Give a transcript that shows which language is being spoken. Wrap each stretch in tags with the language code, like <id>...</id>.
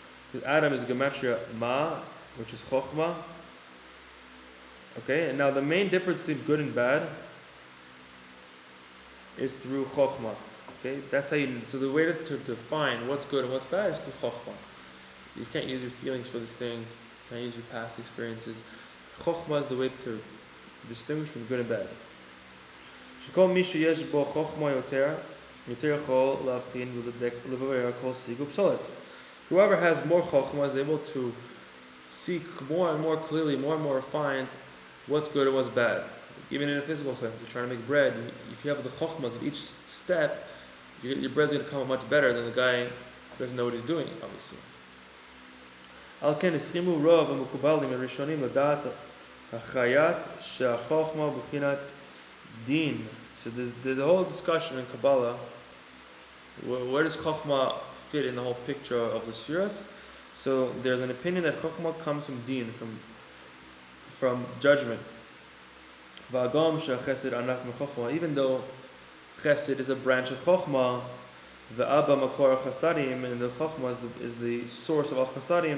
<en>Because Adam is gematria ma, which is chokhmah. Okay, and now the main difference between good and bad is through chokhmah. Okay, that's how you. So the way to define what's good and what's bad is through chokhmah. You can't use your feelings for this thing. You can't use your past experiences. Chokhmah is the way to distinguish between good and bad.</en> <he>שכל מי שיש בו חוכמה יותר יכול להבחין ולברר כל שיג ופסולת.</he> <en>Whoever has more chokhmah is able to seek more and more clearly, more and more refined what's good and what's bad. Even in a physical sense, you're trying to make bread. If you have the chokhmahs at each step, your bread's going to come out much better than the guy who doesn't know what he's doing, obviously.</en> <he>על כן הסכימו רוב המקובלים הראשונים לדעת החייט שהחוכמה בחינת Din.</he> <en>So there's a whole discussion in Kabbalah. Where does Chokhmah fit in the whole picture of the Spheres? So there's an opinion that Chokhmah comes from Din, from judgment.</en> <he>V'agam she'chesed anaf mechokhmah.</he> <en>Even though Chesed is a branch of Chokhmah,</en> <he>ve'abba makor chasadim,</he> <en>and the Chokhmah is the source of all chasadim.</en>